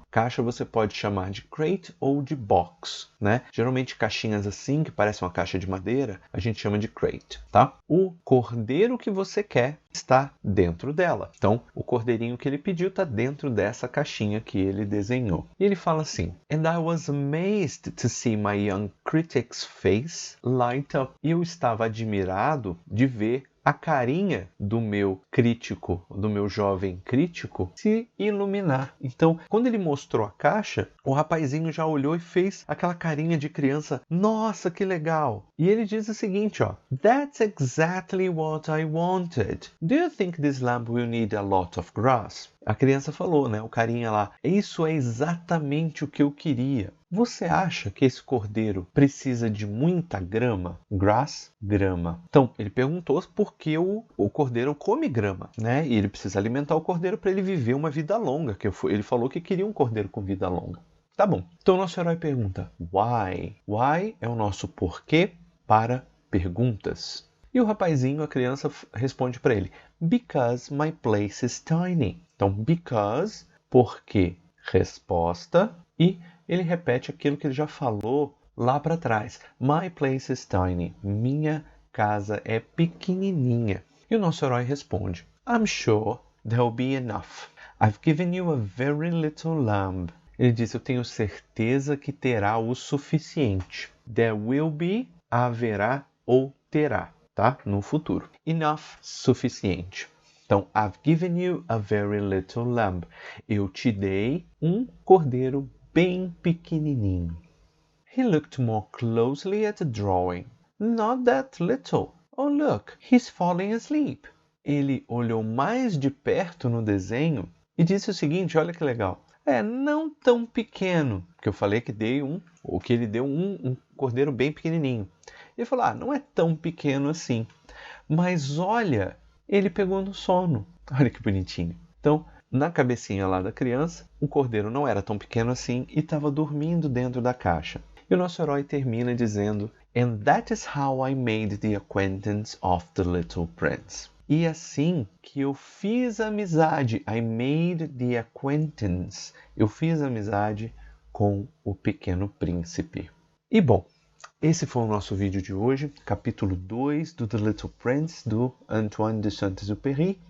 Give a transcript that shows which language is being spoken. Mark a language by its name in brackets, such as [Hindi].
[Portuguese] Caixa você pode chamar de crate ou de box, né? Geralmente caixinhas assim, que parecem uma caixa de madeira, a gente chama de crate, tá? O cordeiro que você quer está dentro dela. Então, o cordeirinho que ele pediu está dentro dessa caixinha que ele desenhou. E ele fala assim, [English] And I was amazed to see my young critic's face light up. [Portuguese] E eu estava admirado de ver a carinha do meu crítico, do meu jovem crítico, se iluminar. Então, quando ele mostrou a caixa, o rapazinho já olhou e fez aquela carinha de criança. Nossa, que legal! E ele diz o seguinte, ó. [English] That's exactly what I wanted. Do you think this lamb will need a lot of grass? [Portuguese] A criança falou, né? O carinha lá. Isso é exatamente o que eu queria. Você acha que esse cordeiro precisa de muita grama? Grass, grama. Então, ele perguntou por que o cordeiro come grama, né? E ele precisa alimentar o cordeiro para ele viver uma vida longa. Ele falou que queria um cordeiro com vida longa. Tá bom. Então, o nosso herói pergunta, why? Why é o nosso porquê para perguntas. E o rapazinho, a criança, responde para ele, [English] because my place is tiny. [Portuguese] Então, because, porque, resposta, e ele repete aquilo que ele já falou lá para trás. [English] My place is tiny. [Portuguese] Minha casa é pequenininha. E o nosso herói responde, [English] I'm sure there'll be enough. I've given you a very little lamb. [Portuguese] Ele diz, eu tenho certeza que terá o suficiente. [English] There will be, [Portuguese] haverá ou terá. tá? No futuro. Enough, suficiente. [English] Então, I've given you a very little lamb. [Portuguese] Eu te dei um cordeiro bem pequenininho. [English] He looked more closely at the drawing. Not that little. Oh, look, he's falling asleep. [Portuguese] Ele olhou mais de perto no desenho e disse o seguinte, olha que legal. Não tão pequeno, porque eu falei que ele deu um cordeiro bem pequenininho. Ele falou, não é tão pequeno assim. Mas olha, ele pegou no sono. Olha que bonitinho. Então, na cabecinha lá da criança, o cordeiro não era tão pequeno assim e estava dormindo dentro da caixa. E o nosso herói termina dizendo, [English] And that is how I made the acquaintance of the little prince. [Portuguese] E assim que eu fiz amizade, [English] I made the acquaintance, [Portuguese] eu fiz amizade com o pequeno príncipe. E bom, esse foi o nosso vídeo de hoje, capítulo 2 do The Little Prince, do Antoine de Saint-Exupéry.